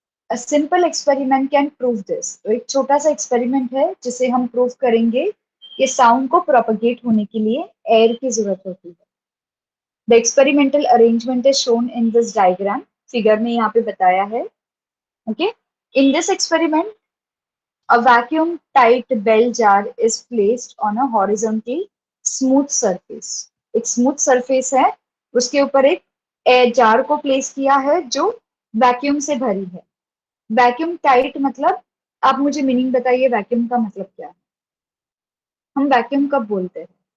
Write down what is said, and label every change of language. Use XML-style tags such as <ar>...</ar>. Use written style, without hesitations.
<en>A simple experiment can prove this.</en> <hi>तो एक छोटा सा एक्सपेरिमेंट है जिसे हम प्रूव करेंगे कि साउंड को प्रोपगेट होने के लिए एयर की जरूरत होती है।</hi> <en>The experimental arrangement is shown in this diagram.</en> <hi>Figure में यहाँ पे बताया है।</hi> <en>Okay, in this experiment a vacuum tight bell jar is placed on a horizontal smooth surface।</en> <hi>एक स्मूथ सरफेस है, उसके ऊपर एक एयर जार को प्लेस किया है जो वैक्यूम से भरी है। वैक्यूम टाइट मतलब, आप मुझे मीनिंग बताइए वैक्यूम का मतलब क्या है? हम वैक्यूम कब बोलते हैं?</hi>